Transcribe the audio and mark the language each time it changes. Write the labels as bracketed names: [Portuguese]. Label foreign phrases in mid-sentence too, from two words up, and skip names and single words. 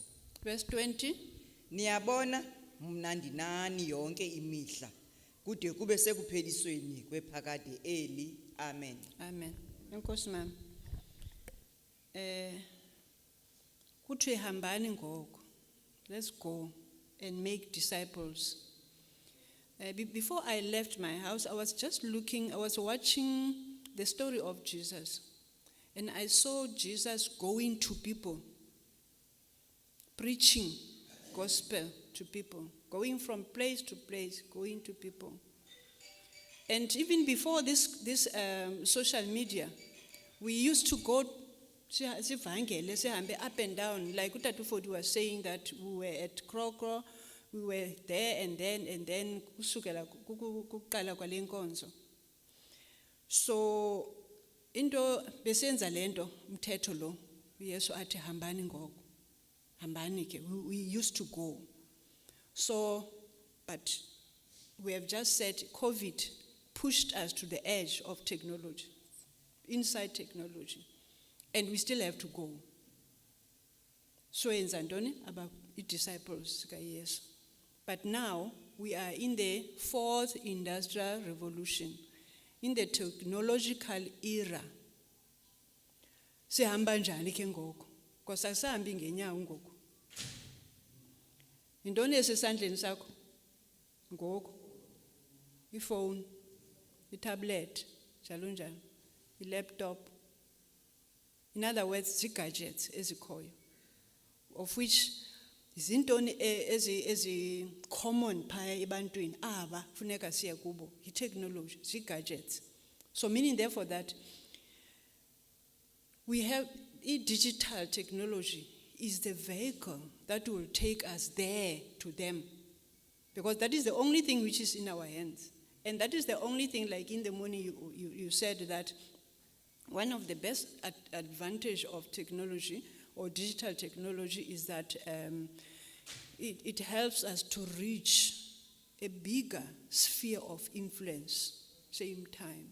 [English] Verse 20. [Xhosa] Niyabona mnandi nani yonke imihla kude kube sekuphelisweni kwephakade eli. Amen. Amen. Enkosi mama. Kuthi hambani ngoko. [English] Let's go and make disciples. Before I left my house, I was watching the story of Jesus. And I saw Jesus going to people, preaching gospel to people, going from place to place, going to people. And even before this social media, we used to go up and down, like Utatu Fodi was saying that we were at Krokro, we were there and then [Xhosa] kusukela kuqala kwale nkonzo. So into besenza lento umthetho lo uYesu athi hambani ngoko. Hambani ke, [English] we used to go. So but we have just said COVID pushed us to the edge of technology, inside technology, and we still have to go. [Xhosa] So yenza ntoni aba disciples kaYesu. [English] But now we are in the 4th industrial revolution, in the technological era. [Xhosa] Sihamba njani ke ngoku? Because asihambi ngenyawo ngoku. Intoni esesandleni sakho? Ngoku. iPhone, itablet, njalo njalo, ilaptop. [English] In other words, [Xhosa] gadgets ezikhoyo, [English] of which [Xhosa] izintoni ezi common phaya ebantwini aba funeka siya kubo i-technology, gadgets. [English] So meaning therefore that we have digital technology is the vehicle that will take us there to them, because that is the only thing which is in our hands. And that is the only thing, like in the morning you said that one of the best advantage of technology or digital technology is that it helps us to reach a bigger sphere of influence, same time.